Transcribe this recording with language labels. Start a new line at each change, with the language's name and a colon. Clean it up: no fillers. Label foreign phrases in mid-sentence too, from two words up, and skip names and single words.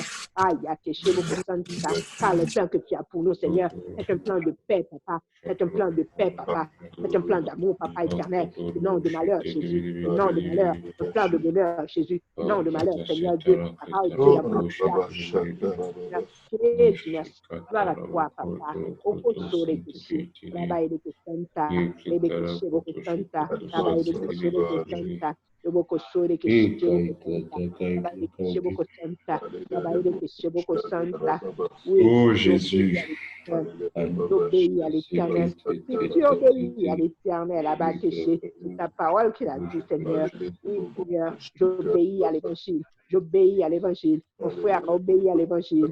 French: Aïe, car le plan que tu as pour nous, Seigneur, est un plan de paix, papa. C'est un plan de paix, papa. C'est un plan d'amour, papa éternel. Non de malheur, Jésus. Non de malheur. Un plan de bonheur, Jésus. Non de malheur, Seigneur Dieu. Papa, Dieu d'amour. Merci. Gloire à toi, papa. Au coso de Kishi. Rabaï de Santa. Lebe Kishi, Boko Santa. Rabaï de Kishi, Boko Santa. Boko Sore Kishi, Rabaï de Kishi, Boko Santa. Rabaï de Kishi, Boko Santa. Oh Jésus. J'obéis à l'éternel. Si tu obéis à l'éternel, c'est ta parole qu'il a dit, Seigneur. Oui, Seigneur, j'obéis à l'évangile. J'obéis à l'évangile. Mon frère a obéi à l'évangile.